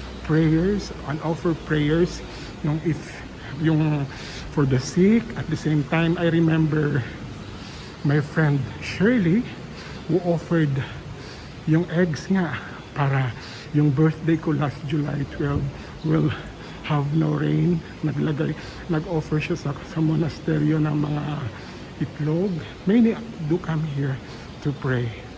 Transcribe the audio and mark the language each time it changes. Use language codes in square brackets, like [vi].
[en] Prayers and offer prayers yung for the sick. At the same time, I remember my friend Shirley who offered yung eggs nga para yung birthday ko last July 12 will have no rain. [tl] Nag-offer siya sa monasteryo ng mga itlog. [en] Many do come here to pray.